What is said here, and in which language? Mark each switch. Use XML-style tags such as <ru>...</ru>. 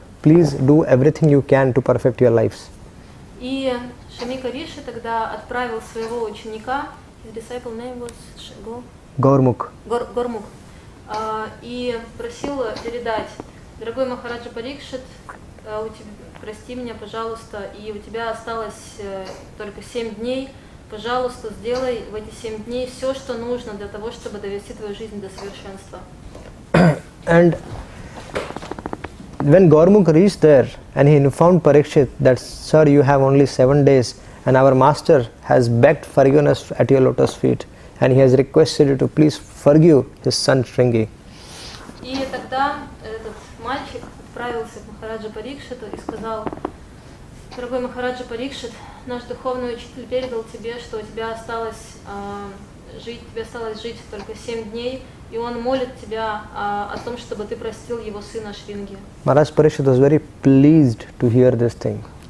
<en>Please do everything you can to perfect your lives.</en> <ru>И Шамика Риши тогда отправил своего ученика,</ru> <en>his disciple name was Gaurmukh.</en> <ru>Gaurmukh, и просил передать: дорогой Махараджа Парикшит, прости меня, пожалуйста, и у тебя осталось только 7 дней. Пожалуйста, сделай в эти 7 дней все, что нужно для того, чтобы довести твою жизнь до совершенства.</ru> <en>And when Gaurmukh reached there and he informed Parikshit that, sir, you have only 7 days and our master has begged forgiveness at your lotus feet and he has requested you to please forgive his son Shringi.</en> <ru>И тогда этот мальчик отправился к Махараджа Парикшиту и сказал: дорогой Махараджа Парикшит, наш духовный учитель передал тебе, что у тебя осталось жить только 7 дней, и он молит тебя о том, чтобы ты простил его сына Шринги.</ru> <en>Maharaj Parikshit was very pleased to hear this thing.</en>